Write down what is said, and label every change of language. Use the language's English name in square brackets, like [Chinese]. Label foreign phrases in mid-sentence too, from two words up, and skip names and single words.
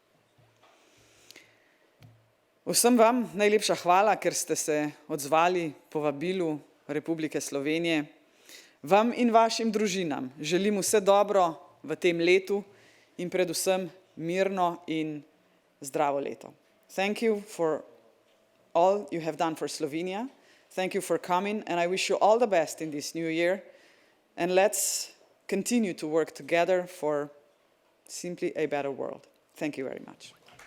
[Slovenian] Vsem vam najlepša hvala, ker ste se odzvali povabilu Republike Slovenije. Vam in vašim družinam želim vse dobro v tem letu in predvsem mirno in zdravo leto. [English] Thank you for all you have done for Slovenia. Thank you for coming, and I wish you all the best in this new year. And let's continue to work together for simply a better world. Thank you very much.